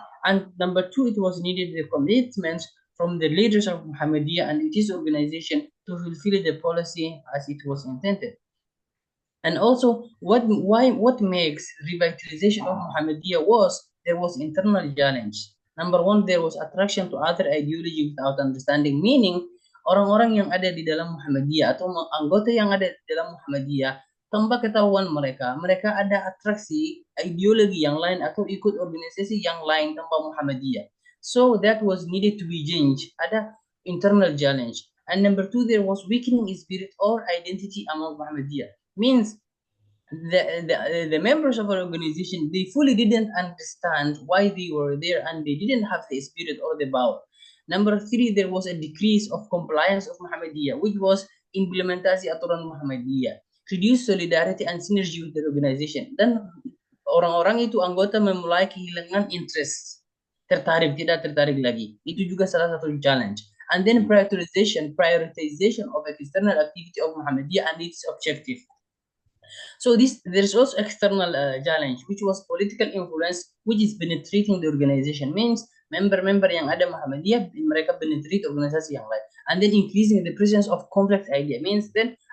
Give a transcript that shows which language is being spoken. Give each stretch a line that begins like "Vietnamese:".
English: And number two, it was needed the commitment from the leaders of Muhammadiyah and its organization to fulfill the policy as it was intended. And also, what makes revitalization of Muhammadiyah was there was internal challenge. Number one, there was attraction to other ideology without understanding.
Indonesian: Meaning, orang-orang yang ada di dalam Muhammadiyah atau anggota yang ada di dalam Muhammadiyah, tanpa ketahuan mereka ada atraksi ideologi yang lain atau ikut organisasi yang lain tanpa Muhammadiyah.
English: So that was needed to be changed. Ada internal challenge. And number two, there was weakening spirit or identity among Muhammadiyah. Means the members of our organization, they fully didn't understand why they were there and they didn't have the spirit or the power. Number three, there was a decrease of compliance of Muhammadiyah, which was implementasi aturan Muhammadiyah, reduce solidarity and synergy with the organization.
Indonesian: Dan orang-orang itu anggota memulai kehilangan interest, tidak tertarik lagi. Itu juga salah satu challenge.
English: And then prioritization of external activity of Muhammadiyah and its objective. So there's also external challenge, which was political influence, which is penetrating the organization. Means member yang ada Muhammadiyah, mereka penetrate organisasi yang lain. And then increasing the presence of complex idea. Means then